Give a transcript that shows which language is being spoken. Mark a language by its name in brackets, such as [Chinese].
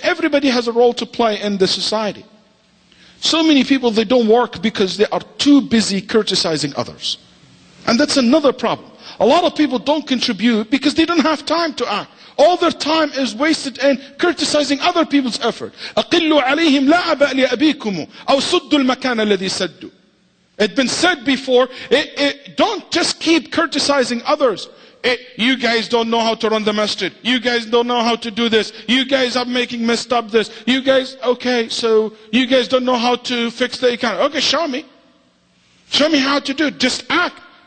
[English] Everybody has a role to play in the society. So many people, they don't work because they are too busy criticizing others. And that's another problem. A lot of people don't contribute because they don't have time to act. All their time is wasted in criticizing other people's effort. [Arabic] أقلوا عليهم لا أبأ لأبيكم أو سدوا المكان الذي سدوا. [English] It's been said before, don't just keep criticizing others. You guys don't know how to run the masjid. You guys don't know how to do this. You guys are making messed up this. You guys, okay, so you guys don't know how to fix the economy. Okay, show me. Show me how to do it. Just act.